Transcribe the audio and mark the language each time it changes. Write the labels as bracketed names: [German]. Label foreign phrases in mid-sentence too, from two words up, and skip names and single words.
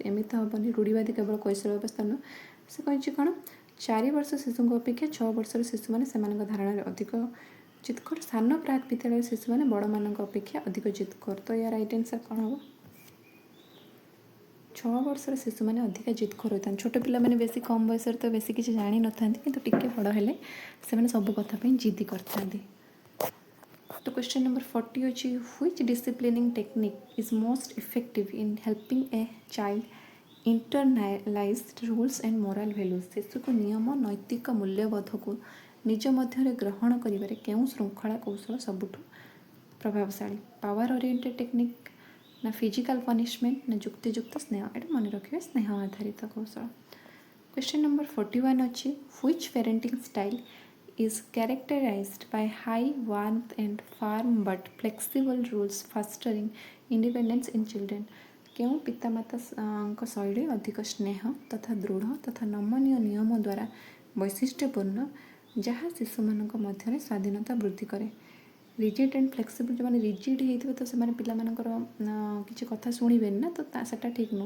[Odia] ଏମିତି ହେବନି, ରୂଢ଼ିବାଦୀ କେବଳ କୌଶଳ ଅବସ୍ଥା ନୁହଁ। ସେ କହିଛି କ'ଣ 4 ବର୍ଷ ଶିଶୁଙ୍କ ଅପେକ୍ଷା 6 ବର୍ଷର ଶିଶୁମାନେ ସେମାନଙ୍କ ଧାରଣାରେ ଅଧିକ ଜିଦଖୋର, ସାନ ପ୍ରାକ୍ ବିଦ୍ୟାଳୟ ଶିଶୁମାନେ ବଡ଼ମାନଙ୍କ ଅପେକ୍ଷା ଅଧିକ ଜିଦଖୋର। ତ ୟା [English] right answer [Odia] କ'ଣ ହେବ? 6 ବର୍ଷର ଶିଶୁମାନେ ଅଧିକା ଜିଦଖୋର ହୋଇଥାନ୍ତି। ଛୋଟ ପିଲାମାନେ ବେଶୀ କମ୍ ବୟସରେ ତ ବେଶୀ କିଛି ଜାଣିନଥାନ୍ତି, କିନ୍ତୁ ଟିକେ ବଡ଼ ହେଲେ ସେମାନେ ସବୁ କଥା ପାଇଁ ଜିଦି କରିଥାନ୍ତି। [English] ତ question number 40 ଅଛି which disciplining technique is most effective in helping a child internalize rules and moral values? [Odia] ଶିଶୁକୁ ନିୟମ ନୈତିକ ମୂଲ୍ୟବୋଧକୁ ନିଜ ମଧ୍ୟରେ ଗ୍ରହଣ କରିବାରେ କେଉଁ ଶୃଙ୍ଖଳା କୌଶଳ ସବୁଠୁ ପ୍ରଭାବଶାଳୀ? [English] power oriented technique, ନା physical punishment, [Odia] ନା ଯୁକ୍ତିଯୁକ୍ତ ସ୍ନେହ? ଏଇଟା ମନେ ରଖିବେ, ସ୍ନେହ ଆଧାରିତ କୌଶଳ। [English] question number 41 ଅଛି which parenting style is characterized by high warmth and firm but flexible rules fostering independence in children? [Odia] କେଉଁ ପିତାମାତାଙ୍କ ଶୈଳୀ ଅଧିକ ସ୍ନେହ ତଥା ଦୃଢ଼ ତଥା ନମନୀୟ ନିୟମ ଦ୍ୱାରା ବୈଶିଷ୍ଟ୍ୟପୂର୍ଣ୍ଣ, ଯାହା ଶିଶୁମାନଙ୍କ ମଧ୍ୟରେ ସ୍ୱାଧୀନତା ବୃଦ୍ଧି କରେ? [English] rigid and flexible, [Odia] ଯେଉଁମାନେ ରିଜିଡ୍ ହେଇଥିବେ ତ ସେମାନେ ପିଲାମାନଙ୍କର କିଛି କଥା ଶୁଣିବେନି ନା, ତ ସେଟା ଠିକ୍ ନୁହଁ।